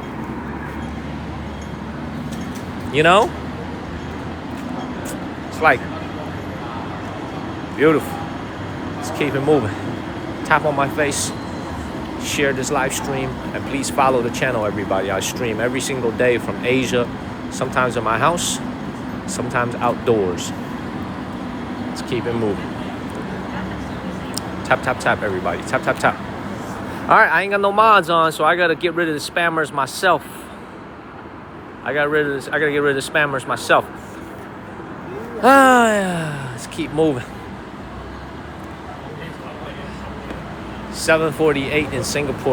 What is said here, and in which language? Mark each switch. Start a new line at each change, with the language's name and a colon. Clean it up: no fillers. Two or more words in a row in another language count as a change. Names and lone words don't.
English: You know? It's like beautiful. Let's keep it moving. Tap on my face. Share this live stream. And please follow the channel, everybody. I stream every single day from Asia. Sometimes in my house. Sometimes outdoors. Let's keep it moving. Tap, tap, tap, everybody. Tap, tap, tap. Alright, I ain't got no mods on, so I gotta get rid of the spammers myself. I gotta get rid of the spammers myself. Let's keep moving. 7:48 in Singapore.